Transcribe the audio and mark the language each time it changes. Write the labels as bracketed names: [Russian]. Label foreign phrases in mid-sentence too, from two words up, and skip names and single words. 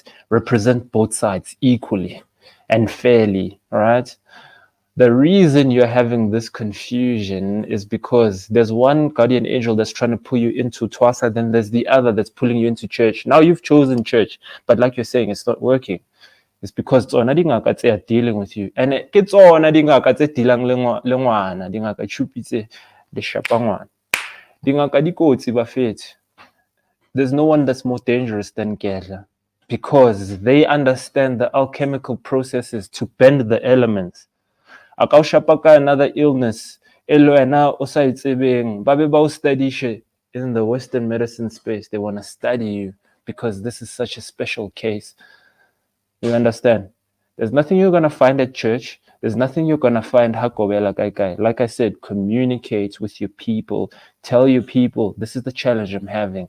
[English] Represent both sides equally and fairly, right? The reason you're having this confusion is because there's one guardian angel that's trying to pull you into Twasa, then there's the other that's pulling you into church. Now you've chosen church, but like you're saying, it's not working. It's because [Southern Sotho] tsona dingaka tse [English] are dealing with you, and [Southern Sotho] ke tsona dingaka tse dealang le ngwana, dingaka chupi tse le shapa ngwana, dingaka di kotsi bafethu. [English] There's no one that's more dangerous than Gedla because they understand the alchemical processes to bend the elements. [Southern Sotho] Aka o shapa ka [English] another illness [Southern Sotho] elo wena o sa itsebeng ba be ba o studishe [English] in the Western medicine space. They want to study you because this is such a special case. You understand? There's nothing you're going to find at church. There's nothing you're going to find [Southern Sotho] hakobela kai. [English] Like I said, communicate with your people. Tell your people, this is the challenge I'm having.